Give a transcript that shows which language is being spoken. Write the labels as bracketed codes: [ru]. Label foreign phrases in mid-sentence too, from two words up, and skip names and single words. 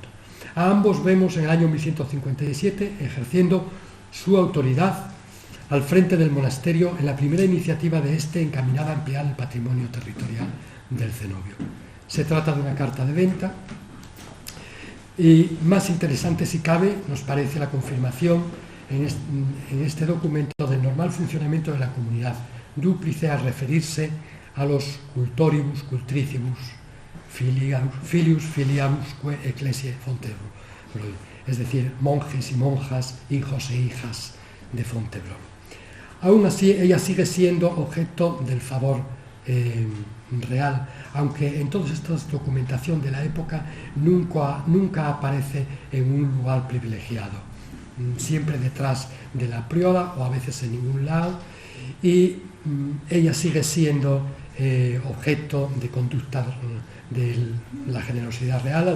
[es] A ambos vemos en el año 1157 ejerciendo su autoridad al frente del monasterio en la primera iniciativa de este encaminada a ampliar el patrimonio territorial del cenobio. Se trata de una carta de venta y más interesante, si cabe, nos parece la confirmación en este documento del normal funcionamiento de la comunidad, dúplice al referirse a los [la] cultoribus, cultricibus, filius, filiamsque ecclesiae Fontevraud, [es] es decir, monjes y monjas, hijos e hijas de Fontevraud. Aún así, ella sigue siendo objeto del favor real, aunque en toda esta documentación de la época nunca aparece en un lugar privilegiado, siempre detrás de la priora o a veces en ningún lado, y ella sigue siendo objeto de conducta de la generosidad real.